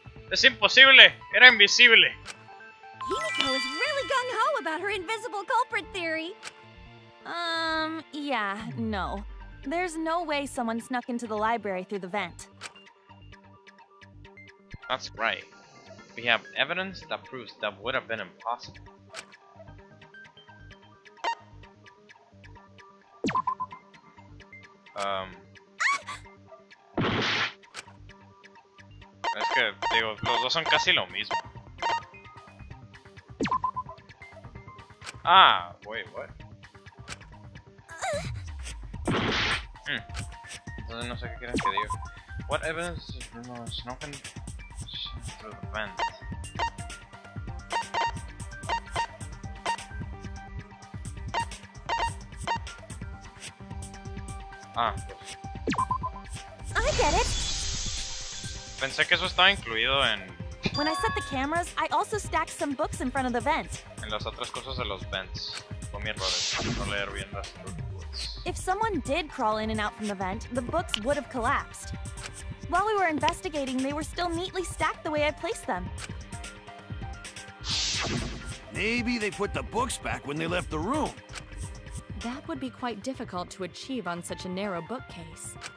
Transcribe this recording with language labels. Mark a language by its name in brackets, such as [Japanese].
[Spanish] Es imposible, era invisible. [English] Himiko is really gung-ho about her invisible culprit theory. Yeah, no. There's no way someone snuck into the library through the vent. That's right. We have evidence that proves that would have been impossible. [Spanish] Es que, digo, los dos son casi lo mismo. [English] Ah, wait, what? [Spanish] Entonces no sé qué quieren que diga. [English] What evidence is snuffing through the vent? [Spanish] Ah, pues. [English] I get it. [Spanish] Pensé que eso estaba incluido en [English] When I set the cameras, I also stacked some books in front of the vent. [Spanish] las otras cosas de los vents. Fue mi error, no leer bien las rules. [English] If someone did crawl in and out from the vent, the books would have collapsed. While we were investigating, they were still neatly stacked the way I placed them. Maybe they put the books back when they left the room. That would be quite difficult to achieve on such a narrow bookcase.